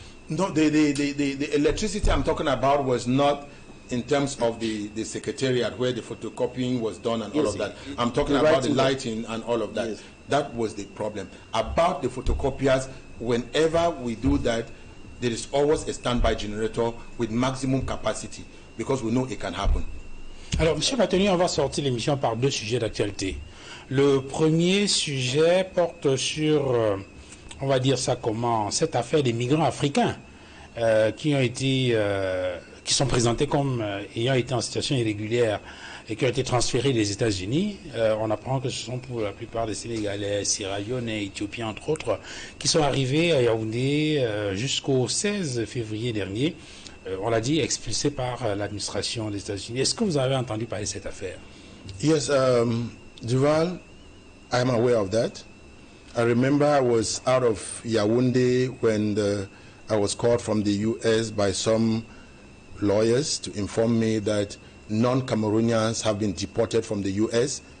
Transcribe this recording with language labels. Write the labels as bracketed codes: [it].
[en] No, the electricity I'm talking about was not in terms of the secretariat where the photocopying was done and all of that. I'm talking about the lighting and all of that. Yes. That was the problem. About the photocopiers, whenever we do that, there is always a standby generator with maximum capacity because we know it can happen. [fr] Alors, Monsieur Bâtonnier, on va sortir l'émission par deux sujets d'actualité. Le premier sujet porte sur, on va dire ça comment, cette affaire des migrants africains qui ont été, qui sont présentés comme ayant été en situation irrégulière et qui ont été transférés des États-Unis. On apprend que ce sont pour la plupart des Sénégalais, Sierra-Léonais, Éthiopiens entre autres, qui sont arrivés à Yaoundé jusqu'au 16 février dernier. On l'a dit, expulsés par l'administration des États-Unis. Est-ce que vous avez entendu parler de cette affaire? [en] Yes, Duval, I am aware of that. I remember I was out of Yaoundé when I was called from the U.S. by some lawyers to inform me that non-Cameroonians have been deported from the U.S.